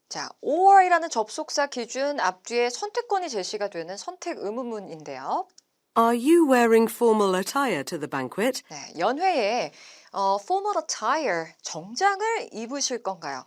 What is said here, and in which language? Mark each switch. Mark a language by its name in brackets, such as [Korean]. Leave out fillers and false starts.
[Korean] 자, or이라는 접속사 기준 앞뒤에 선택권이 제시가 되는 선택 의문문인데요. [English] Are you wearing formal attire to the banquet? [Korean] 네, 연회에 [English] formal attire, [Korean] 정장을 입으실 건가요?